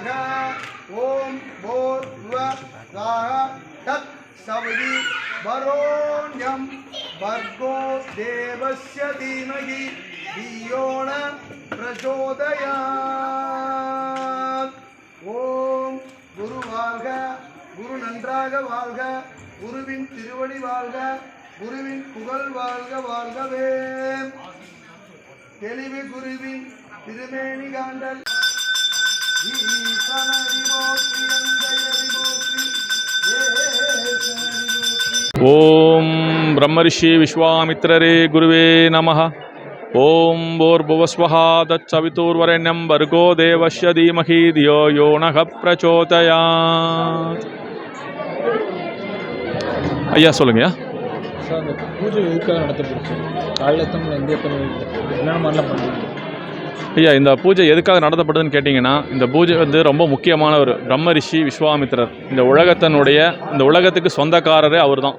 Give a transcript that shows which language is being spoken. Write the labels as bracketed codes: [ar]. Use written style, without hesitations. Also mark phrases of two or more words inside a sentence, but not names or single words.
[sa] ओम भूर्भुवः तत् सवितुर्वरेण्यं भर्गो देवस्य धीमहि धियो न प्रचोदयात्। [ta] ओम गुरु வாழ்க, குரு நன்றாக வாழ்க, குருவின் திருவடி வாழ்க, குருவின் புகழ் வாழ்க வாழ்கவே. தெளிவு குருவின் திருமேனி காண்டல் ஈசனடி போற்றி, அந்தயடி போற்றி, ஏசனடி போற்றி. ஓம் பிரம்மரிஷி விஸ்வாமித்திரரே குருவே நமः. [sa] ஓம் भूर्भुवस्वः तत्सवितुर्वरेण्यं भर्गो देवस्य धीमहि धियो यो नः प्रचोदयात्. [ta] ஐயா சொல்லுங்கய்யா. சார், அந்த பூஜை எதுக்காக நடத்தப்படுச்சு? காலையில் எத்தனை மணி, எந்த எத்தனை என்னென்ன மாதிரிலாம் பண்ணுறீங்க? ஐயா, இந்த பூஜை எதுக்காக நடத்தப்படுதுன்னு கேட்டிங்கன்னா, இந்த பூஜை வந்து ரொம்ப முக்கியமான ஒரு பிரம்ம ரிஷி விஸ்வாமித்திரர். இந்த உலகத்துக்கு சொந்தக்காரரே அவர் தான்.